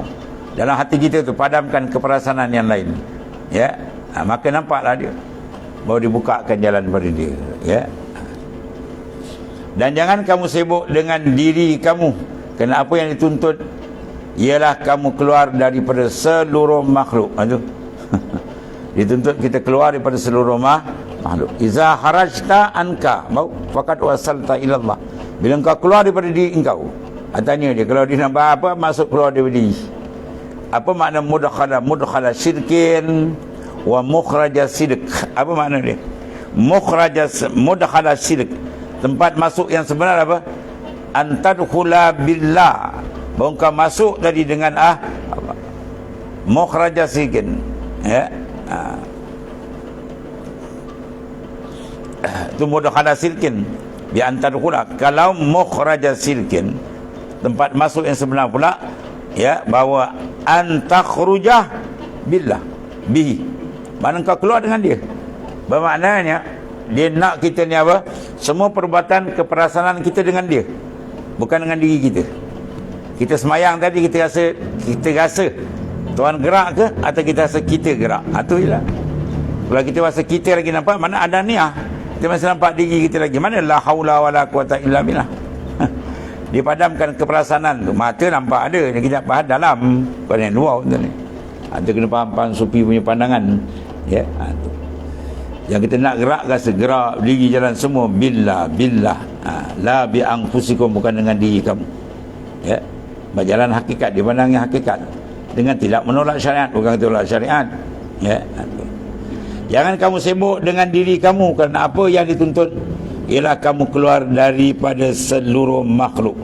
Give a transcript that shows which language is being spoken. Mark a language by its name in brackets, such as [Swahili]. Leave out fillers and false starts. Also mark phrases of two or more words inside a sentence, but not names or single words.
[Malay] Dalam hati kita tu padamkan keperasaan yang lain. Ya, maka nampaklah dia, baru dibukakan jalan pada dia. Ya. Dan jangan kamu sibuk dengan diri kamu, kerana apa yang dituntut ialah kamu keluar daripada seluruh makhluk. Aduh. Dituntut kita keluar daripada seluruh makhluk. [Arabic] Iza harajta anka mau faqad wasalta ila Allah. [Malay] Bila engkau keluar daripada diri engkau, tanya dia, kalau dia nampak apa masuk keluar daripada diri. Apa makna [Arabic] mudkhala syirkin wa mukhraja sidq? [Malay] Apa makna dia? [Arabic] Mudkhala syirk, [Malay] tempat masuk yang sebenar apa? [Arabic] Antadkhula billah, [Malay] bahawa engkau masuk tadi dengan [Arabic] mukhraja syirkin. [Malay] Ya. [Arabic] Itu mudkhala syirkin bi antadkhula. [Malay] Kalau mukhraja syirkin, tempat masuk yang sebenar pula, ya, bahawa [Arabic] antakhrujah billah bihi, [Malay] mana kau keluar dengan dia. Bermaknanya dia nak kita ni apa? Semua perbuatan keperasaan kita dengan dia, bukan dengan diri kita. Kita semayang tadi kita rasa Tuhan gerak ke atau kita rasa kita gerak? Itu je lah. Kalau kita rasa kita lagi nampak, mana ada niat, kita masih nampak diri kita lagi. [Arabic] Mana la haula wala quwata illa billah. [Malay] Dipadamkan keperasaan tu, mata nampak ada, kita faham dalam, bukan yang luar tu ni. Kita kena faham sufi punya pandangan. Ya, tu. Yang kita nak gerak, rasa gerak diri jalan semua billah. [Arabic] La bi anfusikum, [Malay] bukan dengan diri kamu. Ya, berjalan hakikat, dipandangnya hakikat dengan tidak menolak syariat, bukan tolak syariat. Ya, tu. Jangan kamu sibuk dengan diri kamu, kerana apa yang dituntut ialah kamu keluar daripada seluruh makhluk.